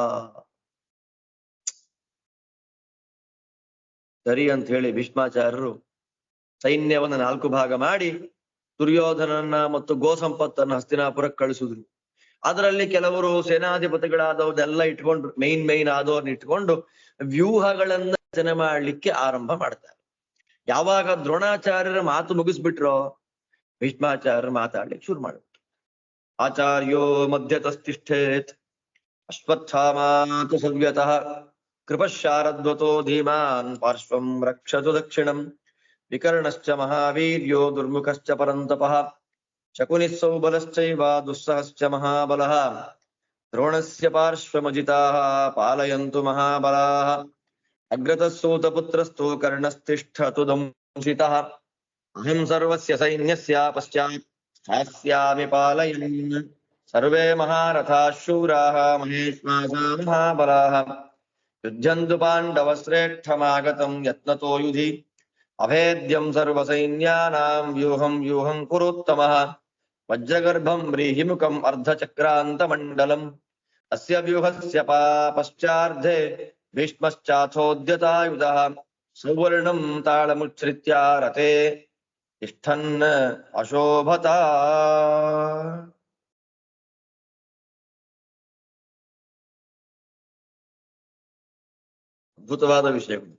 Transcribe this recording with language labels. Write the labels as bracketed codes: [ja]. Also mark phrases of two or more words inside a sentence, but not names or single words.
[kn] ಸರಿ ಅಂತ ಹೇಳಿ ಭೀಷ್ಮಾಚಾರ್ಯರು ಸೈನ್ಯವನ್ನ 4 ಭಾಗ ಮಾಡಿ ದುರ್ಯೋಧನನ್ನ ಮತ್ತು ಗೋ ಸಂಪತ್ತನ್ನು ಹಸ್ತಿನಾಪುರಕ್ಕೆ ಕಳಿಸಿದ್ರು. ಅದರಲ್ಲಿ ಕೆಲವರು ಸೇನಾಧಿಪತಿಗಳಾದವ್ರನ್ನೆಲ್ಲ ಇಟ್ಕೊಂಡು, ಮೈನ್ ಆದವ್ರನ್ನ ಇಟ್ಕೊಂಡು ವ್ಯೂಹಗಳನ್ನ ರಚನೆ ಮಾಡ್ಲಿಕ್ಕೆ ಆರಂಭ ಮಾಡ್ತಾರೆ. ಯಾವಾಗ ದ್ರೋಣಾಚಾರ್ಯರ ಮಾತು ಮುಗಿಸ್ಬಿಟ್ರೋ ಭೀಷ್ಮಾಚಾರ್ಯರು ಮಾತಾಡ್ಲಿಕ್ಕೆ ಶುರು ಮಾಡ್ಬಿಟ್ರು. [sa] ಆಚಾರ್ಯೋ ಮಧ್ಯತಸ್ತಿಷ್ಠೇತ್ ಅಶ್ವತ್ಥಾಮಾತು ಸವ್ಯತಃ ಕೃಪಶಾರದ್ವತೋ ಧೀಮಾನ್ ಪಾರ್ಶ್ವಂ ರಕ್ಷತು ದಕ್ಷಿಣಂ ವಿಕರ್ಣಶ್ಚ ಮಹಾವೀರ್ಯೋ ದುರ್ಮುಖಶ್ಚ ಪರಂತಪಃ ಶಕುನಿಃ ಸೌಬಲಶ್ಚೈವ ದುಸ್ಸಹಶ್ಚ ಮಹಾಬಲಃ ದ್ರೋಣಸ್ಯ ಪಾರ್ಶ್ವಮಜಿತಾಃ ಪಾಲಯಂತು ಮಹಾಬಲಾಃ ಅಗ್ರತಃ ಸೂತಪುತ್ರಸ್ತೋ ಕರ್ಣಸ್ತಿಷ್ಠತು ದಂಸಿತಃ ಅಹಂ ಸರ್ವಸ್ಯ ಸೈನ್ಯಸ್ಯ ಪಶ್ಚಾತ್ ಸ್ಥಾಸ್ಯಾಮಿ ಪಾಲಯನ್ ಸರ್ವೇ ಮಹಾರಥಾಃ ಶೂರಾಃ ಮಹೇಶ್ವಾಸಾ ಮಹಾಬಲಾಃ ಯುಧ್ಯಂತು ಪಾಂಡವಶ್ರೇಷ್ಠಮಾಗತಂ ಯತ್ನತೋ ಯುಧಿ ಅಭೇದ್ಯಂ ಸರ್ವಸೈನ್ಯಾನಾಂ ವ್ಯೂಹಂ ವ್ಯೂಹಂ ಕುರುತ್ತಮಃ ವಜ್ರಗರ್ಭಂ ವ್ರೀಹಿಮುಖಂ ಅರ್ಧಚಕ್ರಾಂತಮಂಡಲಂ ಅಸ್ಯ ವ್ಯೂಹಸ್ಯ ಪಶ್ಚಾರ್ಧೆ ಭೀಷ್ಮಶ್ಚಾಥೋದ್ಯತಾಯುಧಃ ಸುವರ್ಣಂ ತಾಳಮುಚ್ಛ್ರಿತ್ಯ ರಥೇ ತಿಷ್ಠನ್ ಅಶೋಭತ. [kn] ಅದ್ಭುತವಾದ ವಿಷಯಗಳು.